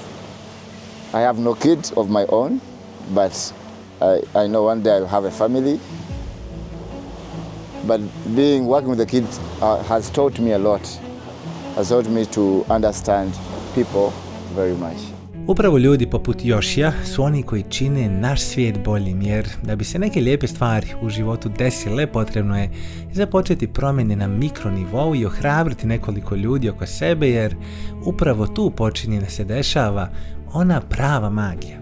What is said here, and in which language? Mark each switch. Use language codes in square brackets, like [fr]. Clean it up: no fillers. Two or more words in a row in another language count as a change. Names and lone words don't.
[en] I have no kids of my own, but I know one day I'll have a family. But working with the kids has taught me a lot. Has taught me to understand people very much. [bs] Upravo ljudi poput Jošija su oni koji čine naš svijet boljim, jer da bi se neke lijepe stvari u životu desile, potrebno je započeti promjene na mikronivou i ohrabriti nekoliko ljudi oko sebe, jer upravo tu počinje da se dešava ona prava magija.